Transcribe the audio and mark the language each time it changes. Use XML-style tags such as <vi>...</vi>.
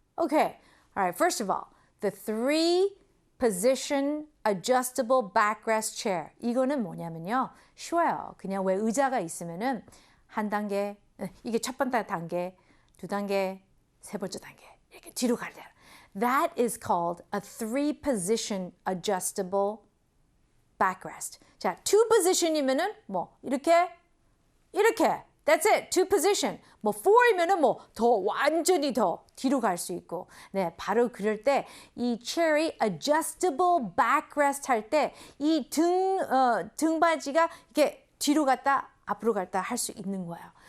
<en>Okay, all right, first of all, the 3-position adjustable backrest chair.</en> <ko>이거는 뭐냐면요. 쉬워요. 그냥 왜 의자가 있으면은 한 단계, 이게 첫 번째 단계, 두 단계, 세 번째 단계. 이렇게 뒤로 가잖아.</ko> <en>That is called a 3-position adjustable backrest.</en> <ko>자, 2-position이면은 뭐 이렇게.</ko> <en>That's it. 2-position.</en> <ko>뭐 4이면은 뭐 더 완전히 더 뒤로 갈 수 있고. 네, 바로 그럴 때 이 chair이 adjustable backrest 할 때 이 등받이가 이렇게 뒤로 갔다 앞으로 갔다 할 수 있는 거예요.</ko>